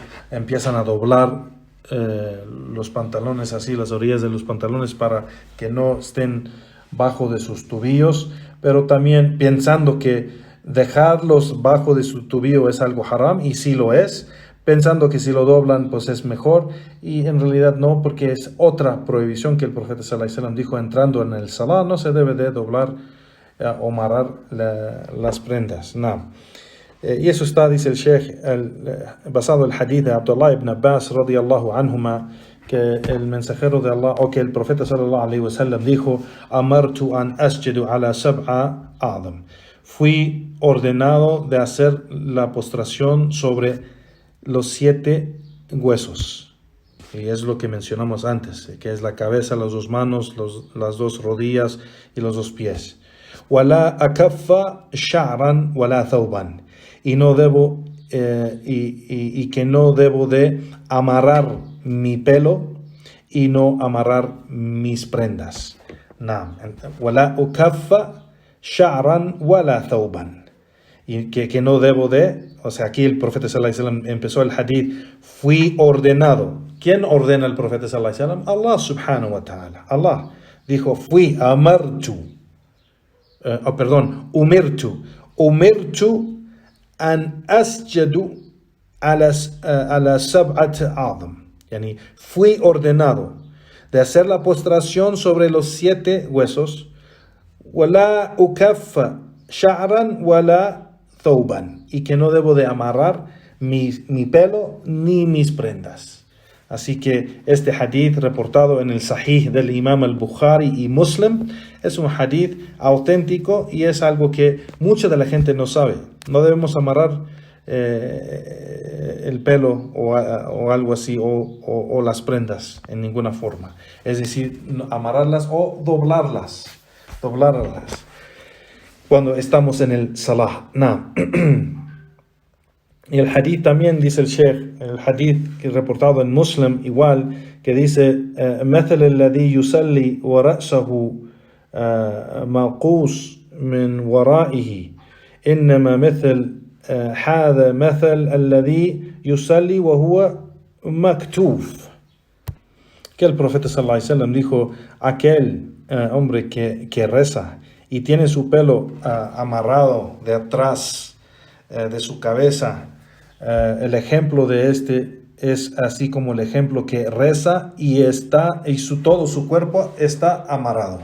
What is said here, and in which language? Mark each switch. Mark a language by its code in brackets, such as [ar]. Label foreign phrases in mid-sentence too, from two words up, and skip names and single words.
[es] empiezan a doblar los pantalones así, las orillas de los pantalones, para que no estén bajo de sus tobillos, pero también pensando que dejarlos bajo de su tobillo es algo haram, y sí lo es, pensando que si lo doblan pues es mejor, y en realidad no, porque es otra prohibición que el profeta [ar] صلى الله عليه وسلم [es] dijo: entrando en el salah no se debe de doblar o amarrar las prendas. No. Y eso está, dice el Sheikh, basado en el hadith de Abdullah ibn Abbas [ar] رضي الله عنهما, [es] que el mensajero de Allah, o que el profeta [ar] صلى الله عليه وسلم [es] dijo: [ar] أمرت أن أسجد على سبعة أعظم. [es] Fui ordenado de hacer la postración sobre los 7 huesos. Y es lo que mencionamos antes, que es la cabeza, las 2 manos, las 2 rodillas y los 2 pies. [ar] ولا أكف شعرا ولا ثوبا. [es] Y no debo que no debo de amarrar mi pelo y no amarrar mis prendas. [ar] ولا أكف شعرا ولا ثوبا. [es] Y que no debo de, o sea, aquí el profeta [ar] صلى الله عليه وسلم [es] empezó el hadith: fui ordenado. ¿Quién ordena al profeta [ar] صلى الله عليه وسلم? [es] Allah [ar] سبحانه وتعالى. [es] Allah dijo: [ar] أمرت أن أسجد على سبعة أعظم. [es] Yani, fui ordenado de hacer la postración sobre los 7 huesos. [ar] ولا أكف شعرا ولا ثوبا. [es] Y que no debo de amarrar mi pelo ni mis prendas. Así que este hadith reportado en el Sahih del Imam al-Bukhari y Muslim es un hadith auténtico y es algo que mucha de la gente no sabe. No debemos amarrar el pelo o algo así o las prendas en ninguna forma. Es decir, amarrarlas o doblarlas cuando estamos en el salah. No. Y el hadith también dice el Sheikh, el hadith que es reportado en Muslim igual, que dice [ar] مثل الذي يصلي ورأسه موقوس من ورائه إنما مثل هذا مثل الذي يصلي وهو مكتوف. [es] Que el profeta [ar] صلى الله عليه وسلم [es] dijo, aquel hombre que reza y tiene su pelo amarrado de atrás de su cabeza, el ejemplo de este es así como el ejemplo que reza y todo su cuerpo está amarrado.